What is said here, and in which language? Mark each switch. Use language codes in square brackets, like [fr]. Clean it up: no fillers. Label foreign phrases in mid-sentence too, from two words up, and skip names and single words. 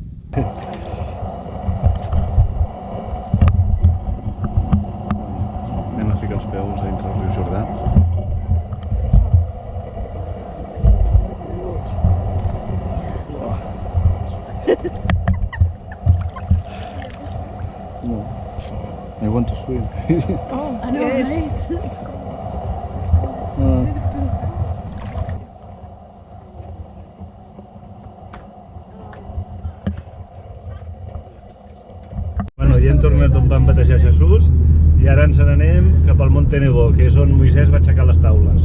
[ca] Anem a ficar els peus dintre el riu Jordà. No. [en] I want to swim. Oh, I know, Yes. right? It's cold. [ca] Bueno, ja hem tornat on vam batejar Jesús i ara ens n'anem cap al Monte Nebo, que és on Moisès va aixecar les taules.